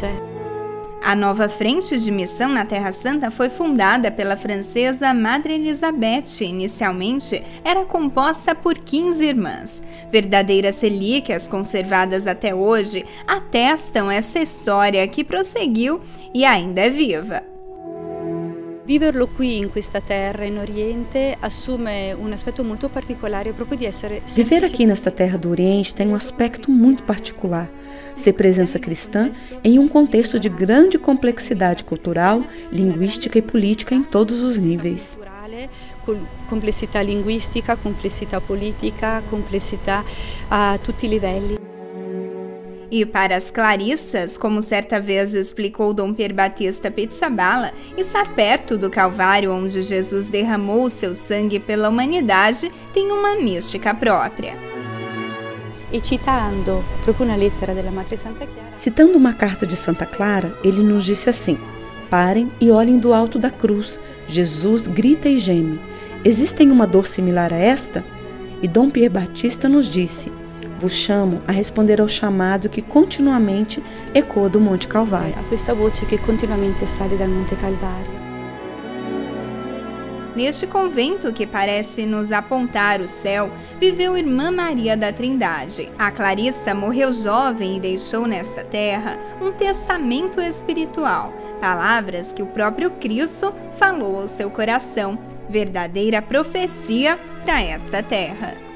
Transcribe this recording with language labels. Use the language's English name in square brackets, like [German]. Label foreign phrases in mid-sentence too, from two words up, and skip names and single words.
[Portuguese] A nova frente de missão na Terra Santa foi fundada pela francesa Madre Elizabeth. Inicialmente, era composta por 15 irmãs. Verdadeiras relíquias conservadas até hoje atestam essa história que prosseguiu e ainda é viva. [Italian] Viverlo qui in questa terra in Oriente assume un aspetto molto particolare proprio di essere. [Portuguese] Viver aqui nesta terra do Oriente tem um aspecto muito particular. Ser presença cristã em um contexto de grande complexidade cultural, linguística e política em todos os níveis. [Italian] Complessità linguistica, complessità politica, complessità a tutti i livelli. [Portuguese] E para as clarissas, como certa vez explicou Dom Pier Battista Pizzaballa, estar perto do Calvário onde Jesus derramou o seu sangue pela humanidade tem uma mística própria. Citando uma carta de Santa Clara, ele nos disse assim: parem e olhem do alto da cruz. Jesus grita e geme. Existem uma dor similar a esta? E Dom Pier Battista nos disse: vos chamo a responder ao chamado que continuamente ecoa do Monte Calvário. [Italian] A questa voce che continuamente sale dal Monte Calvário. [Portuguese] Neste convento que parece nos apontar o céu, viveu Irmã Maria da Trindade. A Clarissa morreu jovem e deixou nesta terra um testamento espiritual, palavras que o próprio Cristo falou ao seu coração, verdadeira profecia para esta terra.